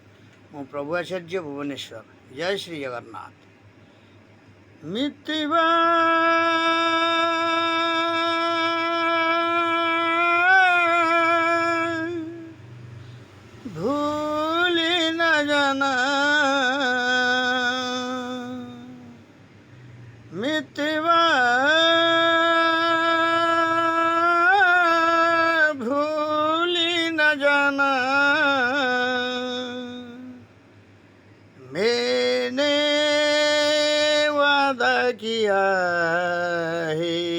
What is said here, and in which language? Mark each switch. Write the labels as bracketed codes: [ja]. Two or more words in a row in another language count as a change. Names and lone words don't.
[or] ମୁଁ ପ୍ରଭୁ ଆଚାର୍ଯ୍ୟ ଭୁବନେଶ୍ୱର। ଜୟ ଶ୍ରୀ ଜଗନ୍ନାଥ। [hi] मितवा भूली न जाना, मितवा भूली न जाना, मैंने वादा किया है।